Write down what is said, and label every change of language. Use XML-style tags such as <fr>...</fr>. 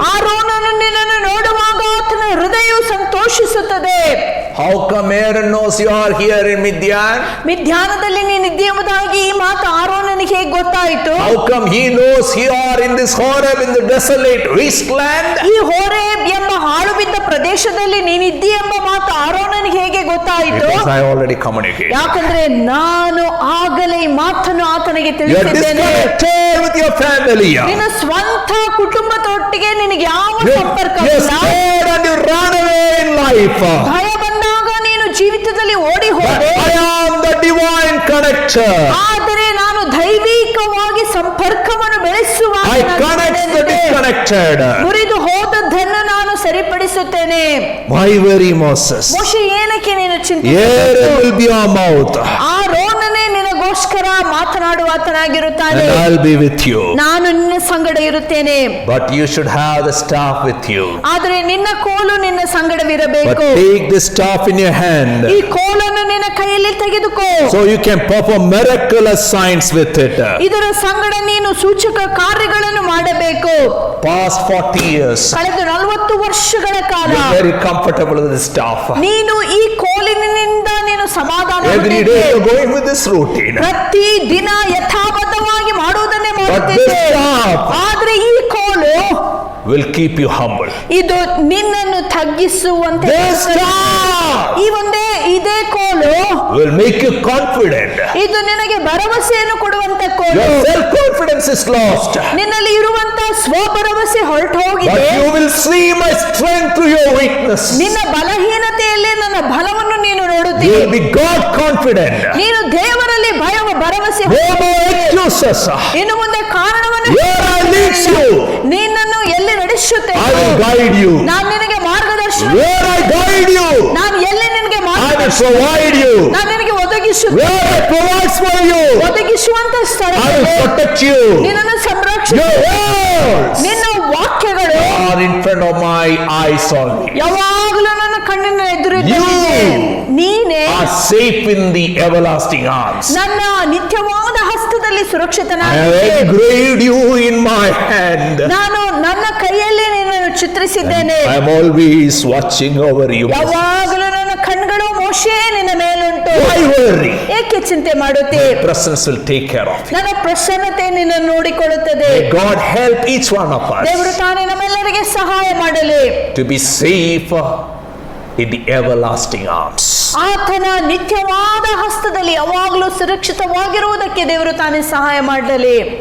<kn>ಆರೋನನು ನಿನ್ನನ್ನು ನೋಡುವಾಗ ಆತನ ಹೃದಯವು ಸಂತೋಷಿಸುತ್ತದೆ.</kn> <en>How come Aaron knows you are here in Midian?</en> <kn>ಮಿದ್ಯಾನದಲ್ಲಿ ನೀನಿದ್ದೆ ಎಂಬುದಾಗಿ ಈ ಮಾತು ಆರೋನನಿಗೆ ಹೇಗೆ ಗೊತ್ತಾಯಿತು?</kn> <en>How come he knows you are in this Horeb in the desolate wasteland?</en> <kn>ಈ ಹೋರೇಬ್ ಎಂಬ ಹಾಳು ಬಿದ್ದ ಪ್ರದೇಶದಲ್ಲಿ ನೀನಿದ್ದಿ ಎಂಬ ಮಾತು ಆರೋನನಿಗೆ ಹೇಗೆ ಗೊತ್ತಾಯಿತು?</kn> <en>Because I already communicated.</en> <kn>ಯಾಕಂದ್ರೆ ನಾನು ಆಗಲೇ ಈ ಮಾತನ್ನು ಆತನಿಗೆ</kn> <en>You are</en> <kn>ತಿಳಿಸಿದ್ದೇನೆ.</kn> <en>disconnected with your family.</en> <kn>ನಿನ್ನ ಸ್ವಂತ ಕುಟುಂಬದೊಟ್ಟಿಗೆ ನಿನಗೆ ಯಾವ</kn> <en>You</en> <kn>ಸಂಪರ್ಕವಿಲ್ಲ.</kn> <en>scared and you run away in life.</en> <kn>ಭಯ ಬಂದಾಗ ನೀನು ಜೀವಿತದಲ್ಲಿ ಓಡಿ</kn> <en>But</en> <kn>ಹೋದೆ.</kn> <en>I am the divine connector.</en> <kn>ಆದರೆ ನಾನು ದೈವಿಕವಾಗಿ ಸಂಪರ್ಕವನ್ನು ಬೆಳೆಸುವ</kn> <en>I connect the disconnected.</en> <kn>ಮುರಿದು ಹೋದದ್ದನ್ನು ನಾನು ಸರಿಪಡಿಸುತ್ತೇನೆ.</kn> <en>Why worry, Moses?</en> <kn>ಮೋಶೆ, ಏನಕ್ಕೆ ನೀನು</kn> <en>Aaron</en> <kn>ಚಿಂತಿಸಬೇಕು?</kn> <en>will be your mouth,</en> <kn>ಆರೋನನೇ ನಿನಗೋಸ್ಕರ ಮಾತನಾಡುವಾತನಾಗಿರುತ್ತಾನೆ.</kn> <en>and I'll be with you.</en> <kn>ನಾನು ನಿನ್ನ ಸಂಗಡ ಇರುತ್ತೇನೆ.</kn> <en>But you should have the staff with you.</en> <kn>ಆದರೆ ನಿನ್ನ ಕೋಲು ನಿನ್ನ</kn> <en>But</en> <kn>ಸಂಗಡವಿರಬೇಕು.</kn> <en>take the staff in your hand,</en> <kn>ಈ ಕೋಲನ್ನು ನಿನ್ನ ಕೈಯಲ್ಲಿ ತೆಗೆದುಕೋ.</kn> <en>so you can perform miraculous signs with it.</en> <kn>ಇದರ ಸಂಗಡ ನೀನು ಸೂಚಕ ಕಾರ್ಯಗಳನ್ನು ಮಾಡಬೇಕು.</kn> <en>Past 40 years,</en> <kn>ಕಳೆದ 40 ವರ್ಷಗಳ ಕಾಲ</kn> <en>you're very comfortable with the staff.</en> <kn>ನೀನು ಈ ಕೋಲಿನಿಂದ ನೀನು ಸಮಾಧಾನ</kn> <en>Every day you're going with this routine.</en> <kn>ಪ್ರತಿ ದಿನ ಯಥಾಬದ್ಧವಾಗಿ ಮಾಡುವುದನ್ನೇ</kn> <en>But this</en> <kn>ಮಾಡುತ್ತಿದ್ದೆ.</kn> <en>staff</en> <kn>ಆದ್ರೆ ಈ ಕೋಲು</kn> <en>will keep you humble.</en> <kn>ಇದು ನಿನ್ನನ್ನು ತಗ್ಗಿಸುವಂತೆ</kn> <en>This staff</en> <kn>ಇದೇ ಕೋಲು</kn> <en>will make you confident.</en> <kn>ಇದು ನಿನಗೆ ಭರವಸೆಯನ್ನು ಕೊಡುವಂತ ಕೋಲು.</kn> <en>Your self-confidence is lost.</en> <kn>ನಿನ್ನಲ್ಲಿ ಇರುವಂತ ಸ್ವಭರವಸೆ ಹೊರಟು ಹೋಗಿದೆ.</kn> <en>But you will see my strength through your weakness.</en> <kn>ನಿನ್ನ ಬಲಹೀನತೆಯಲ್ಲಿ ನನ್ನ ಬಲವನ್ನು ನೀನು</kn> <en>You</en> <kn>ನೋಡುತ್ತೀಯ.</kn> <en>will be God confident.</en> <kn>ನೀನು ದೇವರಲ್ಲಿ ಭರವಸೆ</kn> <en>No more excuses.</en> <kn>ಇನ್ನು ಮುಂದೆ ಕಾರಣವನ್ನು</kn> <en>Where I lead you,</en> <kn>ನಿನ್ನನ್ನು ಎಲ್ಲಿ ನಡೆಸುತ್ತೇನೆ</kn> <en>I will guide you.</en> <kn>ನಾನು ನಿನಗೆ ಮಾರ್ಗದರ್ಶನ,</kn> <en>Where I guide you,</en> <kn>ನಾನು ಎಲ್ಲಿ ನಿನಗೆ</kn> <en>I will</en> <kn>ಮಾರ್ಗದರ್ಶನ,</kn> <en>provide you.</en> <kn>ನಾನು ನಿನಗೆ ಒದಗಿಸುತ್ತೇನೆ.</kn> <en>Where I provide for you,</en> <kn>ಒದಗಿಸುವಂತ</kn> <en>I will</en> <kn>ಸ್ಥಳದಲ್ಲಿ</kn> <en>protect you.</en> <kn>ನಿನ್ನನ್ನು ಸಂರಕ್ಷಣೆ.</kn> <en>Your words</en> <kn>ನಿನ್ನ ವಾಕ್ಯಗಳು</kn> <en>are in front of my eyes only.</en> <kn>ಯಾವಾಗಲೂ ನನ್ನ ಕಣ್ಣಿನ ಎದುರಿದೆ.</kn> <en>You</en> <kn>ನೀನೇ</kn> <en>are safe in the everlasting arms.</en> <kn>ನನ್ನ ನಿತ್ಯವಾದ ಹಸ್ತದಲ್ಲಿ</kn> <en>I</en> <kn>ಸುರಕ್ಷಿತನಾಗಿದ್ದೆ.</kn> <en>have engraved you in my hand.</en> <kn>ನಾನು ನನ್ನ ಕೈಯಲ್ಲಿ ನಿನ್ನನ್ನು ಚಿತ್ರಿಸಿದ್ದೇನೆ.</kn> <en>I am always watching over you.</en> <kn>ಯಾವಾಗಲೂ ನನ್ನ ಕಣ್ಗಳು ಮೋಶೆ ನಿನ್ನ ಮೇಲುಂಟು.</kn> <en>Why worry?</en> <kn>ಏಕೆ ಚಿಂತೆ ಮಾಡುತ್ತೆ?</kn> <en>Presence will take care of you.</en> <kn>ನನ್ನ ಪ್ರಸನ್ನತೆ ನಿನ್ನ ನೋಡಿಕೊಳ್ಳುತ್ತದೆ.</kn> <en>May God help each one of</en> <kn>ದೇವರು</kn> <en>us</en> <kn>ತಾನೇ ನಮ್ಮೆಲ್ಲರಿಗೆ ಸಹಾಯ ಮಾಡಲಿ.</kn> <en>to be safe in the everlasting arms.</en> <kn>ಆತನ ನಿತ್ಯವಾದ ಹಸ್ತದಲ್ಲಿ ಯಾವಾಗಲೂ ಸುರಕ್ಷಿತವಾಗಿರುವುದಕ್ಕೆ ದೇವರು ತಾನೇ ಸಹಾಯ ಮಾಡಲಿ.</kn>